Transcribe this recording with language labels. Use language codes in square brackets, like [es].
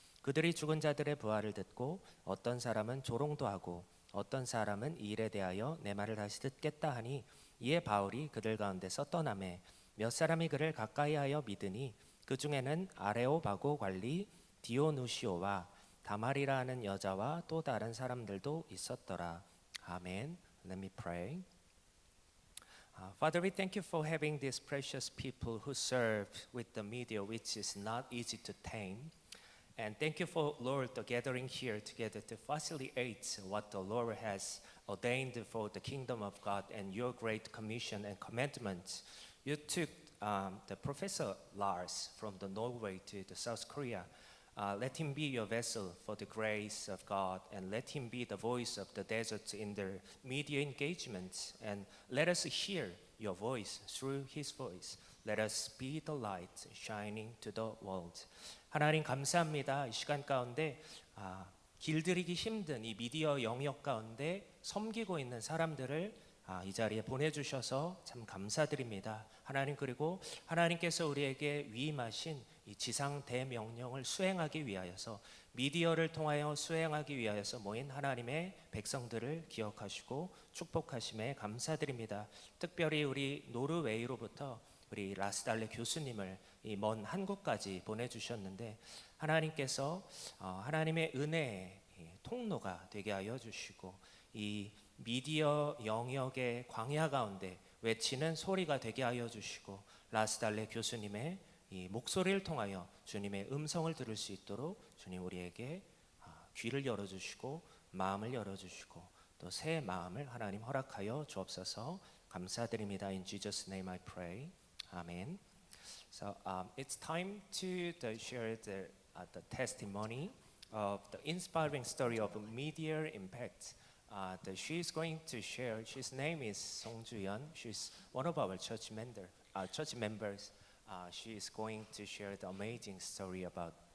[ko] 그들이 죽은 자들의 부활을 듣고 어떤 사람은 조롱도 하고 어떤 사람은 이 일에 대하여 내 말을 다시 듣겠다 하니 이에 바울이 그들 가운데서 떠나매 몇 사람이 그를 가까이하여 믿으니 그 중에는 아레오바고 관리 디오누시오와 다말이라 하는 여자와 또 다른 사람들도 있었더라. [en] 아멘. Let me pray. Father, we thank you for having these precious people who serve with the media, which is not easy to tame. And thank you for, Lord, the gathering here together to facilitate what the Lord has ordained for the kingdom of God and your great commission and commandments. You took the Professor Lars from the Norway to the South Korea. Let him be your vessel for the grace of God, and let him be the voice of the desert in their media engagements. And let us hear your voice through his voice. Let us be the light shining to the world. [ko] 하나님 감사합니다. 이 시간 가운데 길들이기 힘든 이 미디어 영역 가운데 섬기고 있는 사람들을 이 자리에 보내주셔서 참 감사드립니다. 하나님, 그리고 하나님께서 우리에게 위임하신 이 지상 대명령을 수행하기 위하여서 미디어를 통하여 수행하기 위하여서 모인 하나님의 백성들을 기억하시고 축복하심에 감사드립니다. 특별히 우리 노르웨이로부터 우리 라스달레 교수님을 이 먼 한국까지 보내주셨는데 하나님께서 하나님의 은혜의 통로가 되게 하여 주시고 이 미디어 영역의 광야 가운데 외치는 소리가 되게 하여 주시고 라스달레 교수님의 이 목소리를 통하여 주님의 음성을 들을 수 있도록 주님 우리에게 귀를 열어주시고 마음을 열어주시고 또 새 마음을 하나님 허락하여 주옵소서. 감사드립니다. [en] In Jesus' name I pray. Amen. So it's time to share the testimony of the inspiring story of media impact. She is going to share. His name is Song Ju-yeon. She's one of our church members. She is going to share the amazing story about